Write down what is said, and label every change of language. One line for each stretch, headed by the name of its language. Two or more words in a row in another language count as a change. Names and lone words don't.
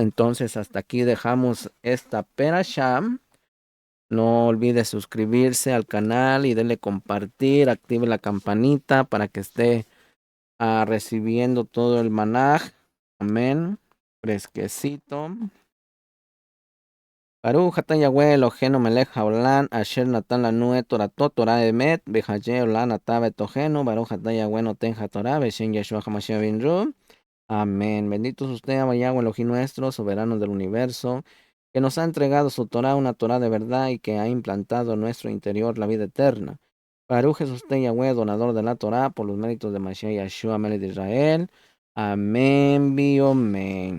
Spanish: Entonces hasta aquí dejamos esta perashá. No olvide suscribirse al canal y denle compartir, active la campanita para que esté recibiendo todo el manaj. Amén. Fresquecito.
Hebrew: ברוך אתה יהוה אלוהינו מלך העולם אשר נתן לנו את תורתו תורת אמת וחיי עולם אתה בתוכנו ברוך אתה יהוה נותן התורה בשם ישוע המשיח בינרו.
Spanish: Amén. Bendito es usted, Yahweh Elohim nuestro, soberano del universo, que nos ha entregado su Torah, una Torah de verdad y que ha implantado en nuestro interior la vida eterna. Baruch es usted, Yahweh, donador de la Torah, por los méritos de Mashiach Yeshua, Melech de Israel. Amén, amén.